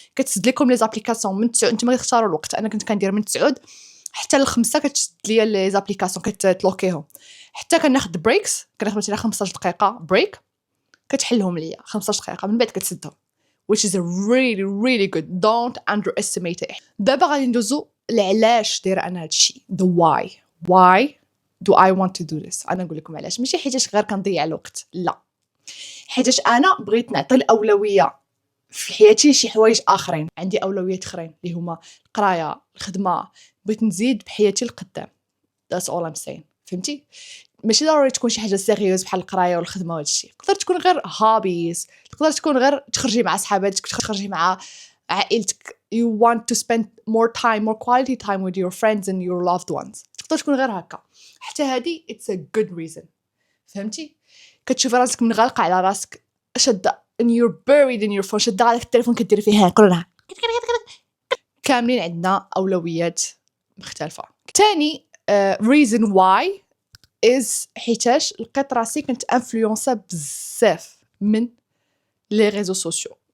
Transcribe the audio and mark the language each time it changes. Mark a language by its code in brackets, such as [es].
[ar] كتسد لكم لي زابليكاسيون من 9، نتوما غتختاروا الوقت. انا كنت كندير من 9 حتى ل5 كتسد ليا لي زابليكاسيون كتلوكيهم حتى كناخذ بريكس. كناخذ مثلا 15 دقيقه بريك كتحلهم ليا 15 دقيقه من بعد كتسدهم [en] which is really really good. don't underestimate it. [ar] دابا غادي ندوزو لعلاش دايره انا هادشي. [en] the why do I want to do this. [ar] انا نقول لكم علاش. ماشي حيتاش غير كنضيع الوقت، لا، حيتاش انا بغيت نعطي الاولويه في حياتي لشي حوايج اخرين. عندي اولويات اخرين اللي هما القرايه، الخدمه. بغيت نزيد بحياتي القدام. [en] that's all I'm saying. [ar] فهمتي؟ ماشي ضروري تكون شي حاجه سيريوز بحال القرايه والخدمه وهذا الشيء. تقدر تكون غير هوبيز، تقدر تكون غير تخرجي مع صحاباتك، تخرجي مع عائلتك. [en] you want to spend more time, more quality time with your friends and your loved ones. [ar] تقدر تكون غير هكا. حتى هادي [en] it's a good reason. [ar] فهمتي؟ كتشوفي راسك منغلقه على راسك شاده [en] and you're buried in your phone، [ar] شاده على التليفون كديري فيه كلنا. كاملين عندنا اولويات مختلفه. تاني [en] reason why is [ar] حيتاش لقيت راسي كنت انفلونسا بزاف من لي ريزو سوسيو.